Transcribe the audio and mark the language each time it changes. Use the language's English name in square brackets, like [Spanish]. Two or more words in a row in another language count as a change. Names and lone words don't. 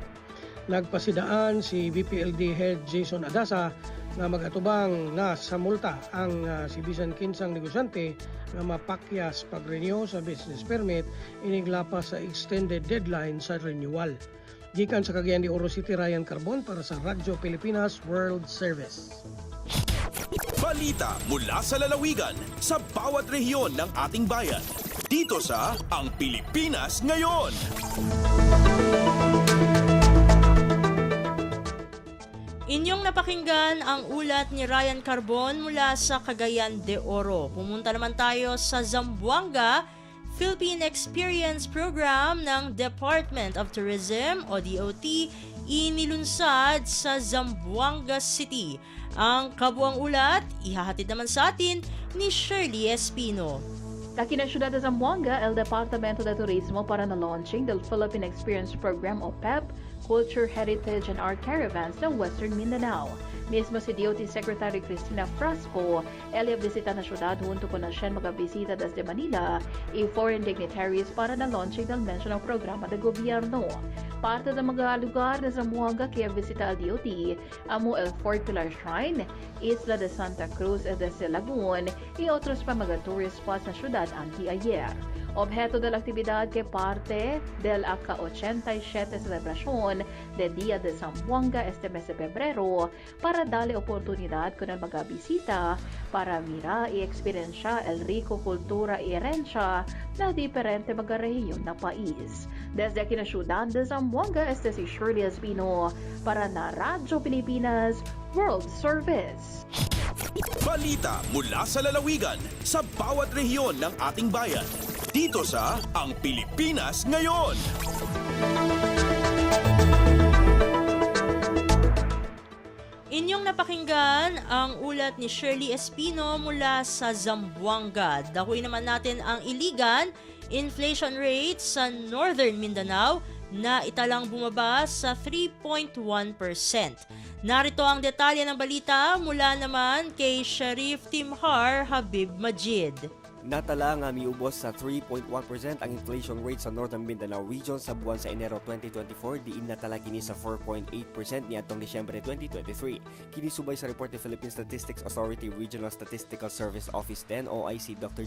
[Cebuano] Nagpasidaan si BPLD Head Jason Adasa nga magatubang na sa multa ang si bisan kinsang negosyante nga mapakyas pag-renew sa business permit iniglapas sa extended deadline sa renewal. Gikan sa Cagayan de Oro City, Ryan Carbon para sa Radyo Pilipinas World Service. [Filipino] Balita mula sa lalawigan sa bawat rehiyon ng ating bayan. Dito sa Ang Pilipinas Ngayon. Inyong napakinggan ang ulat ni Ryan Carbon mula sa Cagayan de Oro. Pumunta naman tayo sa Zamboanga, Philippine Experience Program ng Department of Tourism o DOT inilunsad sa Zamboanga City. Ang kabuang ulat, ihahatid naman sa atin ni Shirley Espino. [Chavacano] Aquí na Ciudad de Zamboanga, el Departamento de Turismo para na launching del Philippine Experience Program o PEP, Culture, Heritage and Art Caravans ng Western Mindanao. Mismo si DOT Secretary Cristina Frasco, ella visita na syudad junto con na siya magabisita desde Manila y foreign dignitaries para na launching del mencionado programa de gobierno. Parte ng mga lugar na Zamboanga kaya visita al DOT, amo el Fort Pilar Shrine, Isla de Santa Cruz desde Lagoon y otros pa mga [English] tourist spots [Chavacano] na syudad anti-ayer. Objeto de la actividad que parte del aka-87 celebración de Día de Zamboanga este mes de Pebrero para darle oportunidad con el mga bisita para mira y experiencia el rico kultura y herencia na diferente mga rehiyon na país. Desde aquí na Ciudad de Zamboanga, este si Shirley Espino para na Radyo Pilipinas World Service. [Filipino] Balita mula sa lalawigan sa bawat rehiyon ng ating bayan. Dito sa Ang Pilipinas Ngayon. Inyong napakinggan ang ulat ni Shirley Espino mula sa Zamboanga. Dakuin naman natin ang iligan, [English] inflation rate [Filipino] sa Northern Mindanao na italang bumaba sa 3.1%. Narito ang detalye ng balita mula naman kay Sheriff Timhar Habib Majid. [Cebuano] Natala nga miubos sa 3.1% ang [English] inflation rate [Cebuano] sa Northern Mindanao Region sa buwan sa Enero 2024, diin natala kini sa 4.8% niadtong Disyembre 2023. Kini subay sa report ni Philippine Statistics Authority Regional Statistical Service Office 10 OIC Dr.